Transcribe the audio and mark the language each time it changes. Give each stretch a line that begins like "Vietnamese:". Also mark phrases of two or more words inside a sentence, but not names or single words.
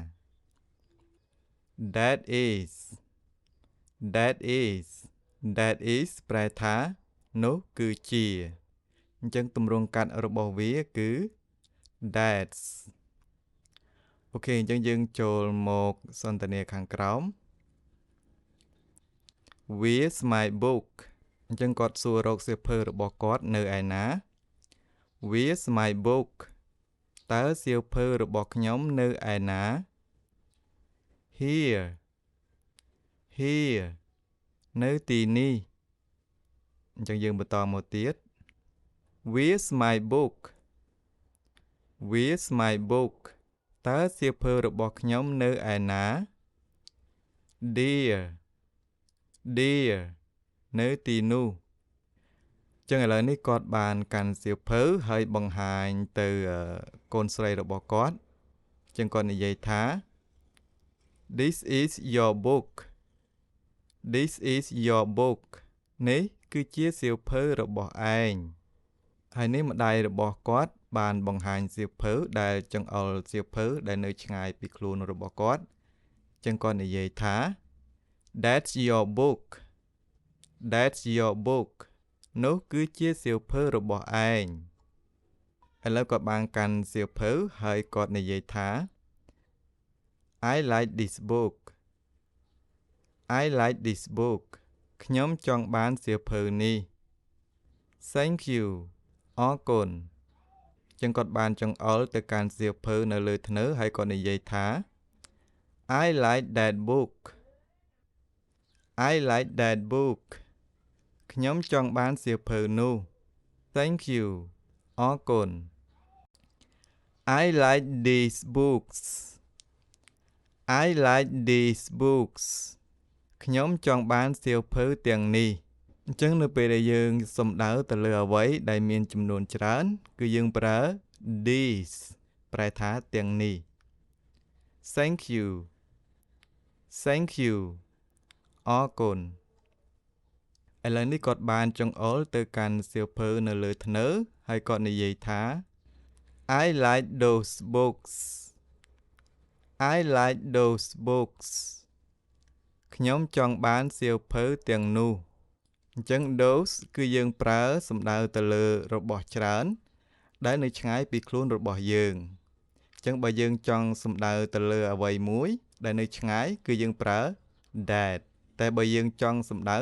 English: That is That is That is
Khmer: ប្រែថានោះគឺជាអញ្ចឹងទម្រង់កាត់របស់វាគឺ That's អូខេអញ្ចឹងយើងចូលមកសន្ទនាខាងក្រោម
English: Where's my book
Khmer: អញ្ចឹងគាត់សួររកសៀវភៅរបស់គាត់នៅឯណា
English: Where's my book
Khmer: តើសៀវភៅរបស់ខ្ញុំនៅឯណា
English: Here Here
Khmer: នៅទីនេះអញ្ចឹងយើងបន្តមកទៀត
English: Where's my book Where's my book
Khmer: តើសៀវភៅរបស់ខ្ញុំនៅឯណា
English: Dear Dear
Khmer: នៅទីនោះអញ្ចឹងឥ ឡូវនេះគាត់បានកាន់សៀវភៅហើយបង្ហាញទៅកូនស្រីរបស់គាត់អញ្ចឹងគាត់និយាយថា
English: This is your book This is your book
Khmer: នេះគឺជាសៀវភៅរបស់ឯងហើយនេះម្ដា យរបស់គាត់បានបង្ហាញសៀវភៅដែលចង្អុលសៀវភៅដែលនៅឆ្ងាយពីខ្លួនរបស់គាត់អញ្ចឹងគាត់និយាយថា
English: That's your book That's your book
Khmer: នោះគឺជាសៀវភៅរបស់ឯងឥឡូវគាត់បានកាន់សៀវភៅហើយគាត់និយាយថា
English: I like this book I like this book
Khmer: ខ្ញុំចង់បានសៀវភៅនេះ
English: Thank you
Khmer: អរគុណចឹងគាត់បានចង្អុលទៅកាន់សៀវភៅនៅលើធ្នើហើយគាត់និយាយថា
English: I like that book I like that book
Khmer: ខ្ញុំចង់បានសៀវភៅនោះ
English: Thank you
Khmer: អរគុណ
English: I like these books I like these books
Khmer: ខ្ញុំចង់បានសៀវភៅទាំងនេះអញ្ចឹ ងនៅពេលដែលយើងសំដៅទៅលើអ្វីដែលមានចំនួនច្រើនគឺយើងប្រើ these ប្រែថាទាំងនេះ
English: Thank you Thank you
Khmer: អរគុណឥឡូវនេះគាត់បានចង្អុលទៅកាន់សៀវភៅនៅលើធ្នើហើយគាត់និយាយថា I
English: like those books I like those books
Khmer: ខ្ញុំចង់បានសៀវភៅទាំងនោះអញ្ចឹង those គឺយើងប្រើសំដៅទៅលើរបស់ច្រើនដែលនៅឆ្ងាយពីខ្លួនរបស់យើង អញ្ចឹងបើយើងចង់សំដៅទៅលើអ្វីមួយដែលនៅឆ្ងាយគឺយើងប្រើ that តែបើយើងចង់សំដៅ